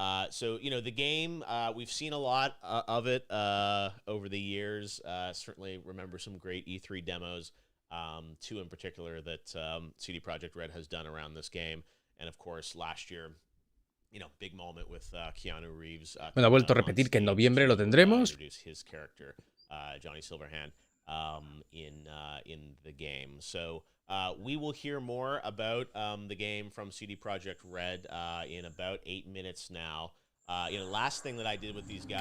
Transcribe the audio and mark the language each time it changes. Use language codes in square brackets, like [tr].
[en] So, the game, we've seen a lot of it over the years. Certainly remember some great E3 demos, 2 in particular that CD PROJEKT Red has done around this game. And of course, last year, big moment with Keanu Reeves. [es] Bueno, ha vuelto a repetir que en noviembre lo tendremos. [en] His character, Johnny Silverhand, in the game. So, we will hear more about the game from CD PROJEKT Red in about 8 minutes now. Last thing that I did with these guys.